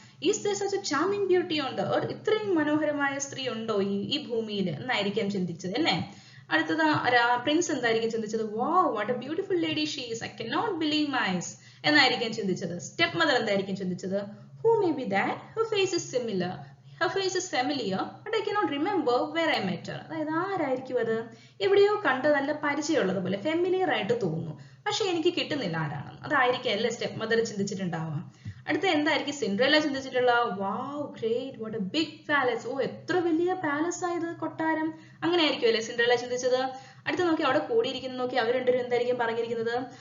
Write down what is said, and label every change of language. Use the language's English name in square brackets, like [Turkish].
[English] is there such a charming beauty [Malayalam] ഉണ്ട്, ഇത്രയും മനോഹരമായ സ്ത്രീ ഉണ്ടോ ഈ ഭൂമിയിൽ എന്നായിരിക്കും ചിന്തിച്ചത് അല്ലേ. അടുത്തത് പ്രിൻസ് എന്തായിരിക്കും ചിന്തിച്ചത്? [English] wow, what a beautiful lady she is, I cannot believe my eyes [Malayalam] എന്നായിരിക്കും ചിന്തിച്ചത്. സ്റ്റെപ്പ് മദർ എന്തായിരിക്കും ചിന്തിച്ചത്? [English] Who may be that? Her face is similar. Her face is familiar, but I cannot remember where I met her. [Malayalam] അതായത് ആരായിരിക്കും അത്? എവിടെയോ കണ്ട് നല്ല പരിചയമുള്ളതുപോലെ ഫെമിലിയർ ആയിട്ട് തോന്നുന്നു, പക്ഷെ എനിക്ക് കിട്ടുന്നില്ല ആരാണെന്ന്. അതായിരിക്കും അല്ലേ സ്റ്റെപ്പ് മദർ ചിന്തിച്ചിട്ടുണ്ടാവുക. അടുത്ത എന്തായിരിക്കും Cinderella ചിന്തിച്ചിട്ടുള്ള? [English] Wow great, what a big palace. [Malayalam] ഓ എത്ര വലിയ പാലസ് ആയത്, കൊട്ടാരം. അങ്ങനെ ആയിരിക്കും അല്ലേ സിൻഡ്രല്ല ചിന്തിച്ചത്. അടുത്ത നോക്കി അവിടെ കൂടിയിരിക്കുന്ന നോക്കി അവർ രണ്ടുപേരും എന്തായിരിക്കും പറഞ്ഞിരിക്കുന്നത്?